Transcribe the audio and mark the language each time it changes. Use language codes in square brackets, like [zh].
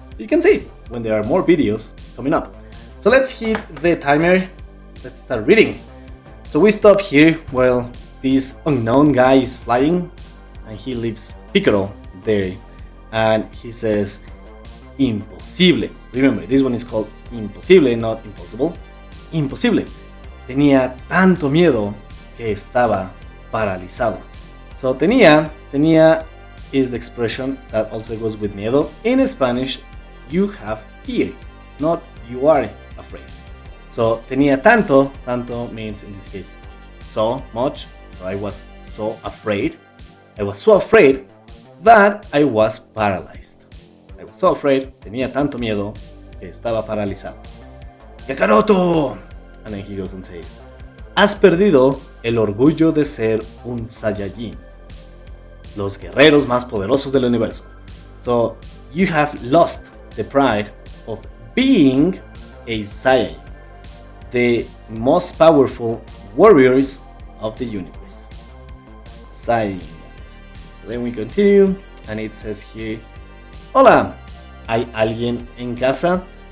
[en] You can see when there are more videos coming up. So let's hit the timer. Let's start reading. So we stop here while this unknown guy is flying and he leaves Piccolo there and he says imposible. Remember, this one is called imposible, not impossible. [es] Imposible. Tenía tanto miedo que estaba paralizado. [en] So tenía is the expression that also goes with miedo. In Spanish, you have fear, not you are afraid. So tenía tanto means in this case so much. So I was so afraid. I was so afraid that I was paralyzed. I was so afraid, [es] tenía tanto miedo que estaba paralizado. ¡Kakaroto! [en] And then he goes and says, [es] has perdido el orgullo de ser un Saiyajin. Los guerreros más poderosos del universo. [en] So you have lost the pride of being a Saiyajin. The most powerful warriors of the universe. Saiyajin. Then we continue and it says here, [es] hola, ¿hay alguien en casa?